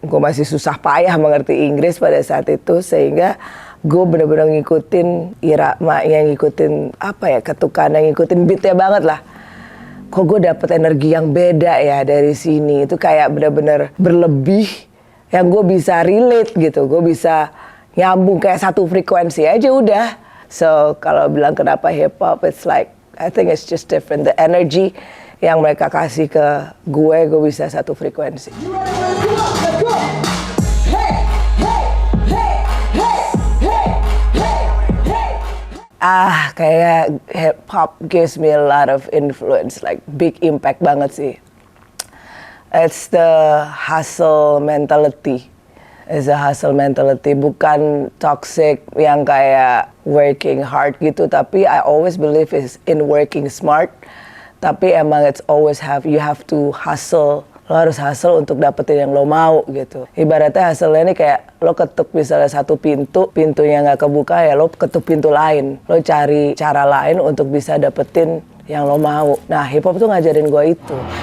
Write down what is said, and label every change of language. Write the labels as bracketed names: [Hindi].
[Indonesian] Gue masih susah payah mengerti Inggris pada saat itu sehingga gue bener-bener ngikutin irama-nya, ngikutin ketukan, ngikutin beatnya banget lah. Kok gue dapet energi yang beda ya dari sini. Itu kayak bener-bener berlebih yang gue bisa relate gitu. Gue bisa nyambung kayak satu frekuensi aja udah. [English] So [Indonesian] kalau bilang kenapa [English] hip hop, it's like I think it's just different. The energy [Indonesian] yang mereka kasih ke gue bisa satu frekuensi. [English] Kayak hip hop gives me a lot of influence, like big impact [Indonesian] banget sih. [English] It's the hustle mentality. It's a hustle mentality, [Indonesian] bukan toxic yang kayak [English] working hard [Indonesian] gitu, tapi [English] I always believe is in working smart. [Indonesian] Tapi emang [English] you have to hustle. [Indonesian] Lo harus hustle untuk dapetin yang lo mau gitu. Ibaratnya hustle-nya ini kayak lo ketuk misalnya satu pintu, pintunya nggak kebuka ya lo ketuk pintu lain. Lo cari cara lain untuk bisa dapetin yang lo mau. Nah hip hop tuh ngajarin gue itu.